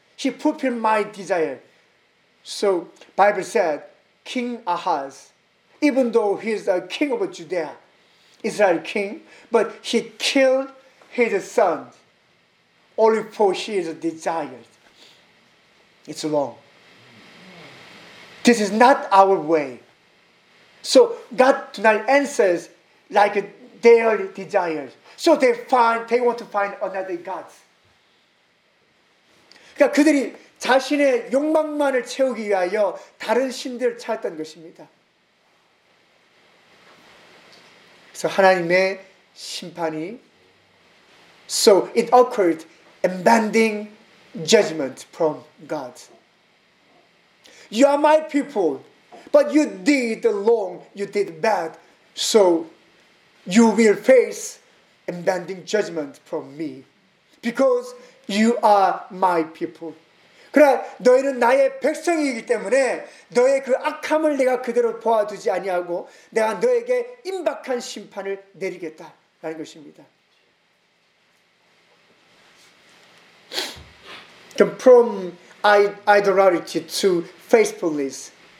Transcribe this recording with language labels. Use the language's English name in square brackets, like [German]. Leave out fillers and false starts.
[English] He fulfilled my desire. So Bible said, King Ahaz, even though he is a king of Judea, Israel king, but he killed his son only for his desire. It's wrong. This is not our way. So God do not answer like their desires. So they want to find another God. [Korean] 그러니까 그들이 자신의 욕망만을 채우기 위하여 다른 신들을 찾았던 것입니다. 그래서 하나님의 심판이 [English] So it occurred impending judgment from God. You are my people, but you did wrong, you did bad, so you will face impending judgment from me because you are my people. [Korean] 그러나 너희는 나의 백성이기 때문에 너의 그 악함을 내가 그대로 보아두지 아니하고 내가 너에게 임박한 심판을 내리겠다라는 것입니다. [English] From idolatry to faithfulness.